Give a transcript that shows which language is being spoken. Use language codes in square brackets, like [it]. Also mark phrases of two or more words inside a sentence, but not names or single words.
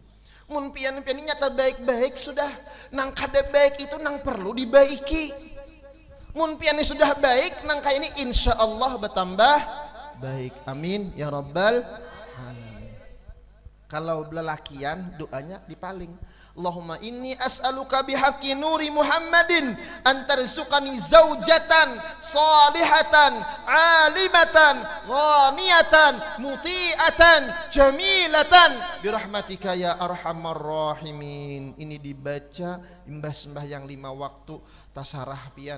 [bjn] Mun pian-pian nyata baik-baik sudah. Nang kada baik itu nang perlu dibaiki. Mun pian sudah baik nang kaya ini [ar] إن شاء الله [bjn] bertambah baik. [ar] آمين يا رب العالمين. [bjn] Kalau lelakian doanya dipaling. [ar] اللهم إني أسألك بحق نور محمد أن ترزقني زوجة صالحة عالمة غنية مطيعة جميلة برحمتك يا أرحم الراحمين. [bjn] Ini dibaca imbas sembahyang 5 waktu tasarah pian.